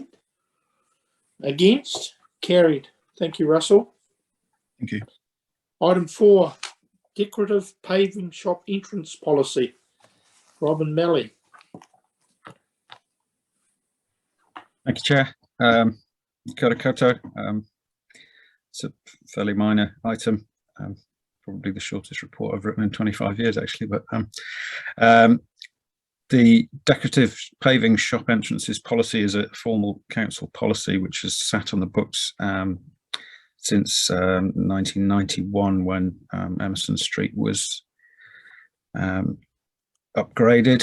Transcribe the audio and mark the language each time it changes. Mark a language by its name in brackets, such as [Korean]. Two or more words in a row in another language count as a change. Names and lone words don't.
[English] Against? Carried. Thank you, Russell. Thank you. Item 4, Decorative Paving Shop Entrance Policy. Robin Melly. Thank you, Chair. [Māori] Kia ora koutou. [English] It's a fairly minor item, probably the shortest report I've written in 25 years, actually. But the decorative paving shop entrances policy is a formal council policy which has sat on the books since 1991, when Emerson Street was upgraded.